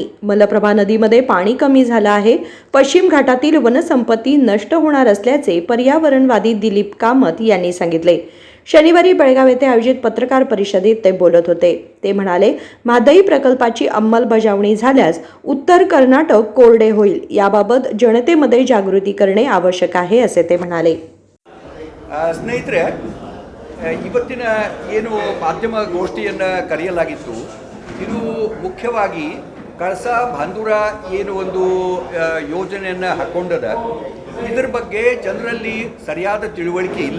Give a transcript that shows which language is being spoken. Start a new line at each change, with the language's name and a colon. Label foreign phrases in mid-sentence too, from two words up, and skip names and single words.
Marathi: मलप्रभा नदीमध्ये पाणी कमी झालं आहे। पश्चिम घाटातील वनसंपत्ती नष्ट होणार असल्याचे पर्यावरणवादी दिलीप कामत यांनी सांगितले। शनिवारी बेळगाव येथे आयोजित पत्रकार परिषदेत ते बोलत होते। ते म्हणाले, म्हादई प्रकल्पाची अंमलबजावणी झाल्यास उत्तर कर्नाटक कोरडे होईल। याबाबत जनतेमध्ये जागृती करणे आवश्यक आहे असे ते म्हणाले।
Kannada: ಸ್ನೇಹಿತರೆ, ಇವತ್ತಿನ ಏನು ಮಾಧ್ಯಮ ಗೋಷ್ಠಿಯನ್ನು ಕರೆಯಲಾಗಿತ್ತು, ಇದು ಮುಖ್ಯವಾಗಿ ಕಳಸಾ ಭಾಂದೂರ ಏನು ಒಂದು ಯೋಜನೆಯನ್ನು ಹಾಕ್ಕೊಂಡದ, ಇದರ ಬಗ್ಗೆ ಜನರಲ್ಲಿ ಸರಿಯಾದ ತಿಳುವಳಿಕೆ ಇಲ್ಲ।